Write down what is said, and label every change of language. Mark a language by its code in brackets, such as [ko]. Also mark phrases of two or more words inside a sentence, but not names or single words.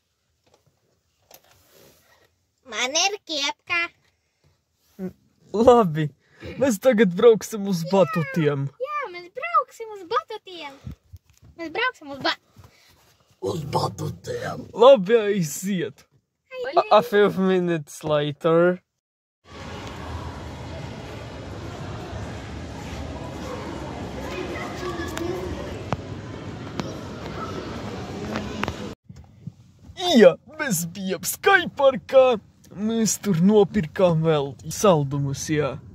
[lv] Man ir kiepka. Labi, mēs tagad brauksim uz batutiem. Jā, mēs brauksim uz batutiem. Uz batutiem. Labi, aiziet. [en] A few minutes later. [lv] Ja, mēs bijām skaitparkā. Mēs tur nopirkām vēl saldumus, jā.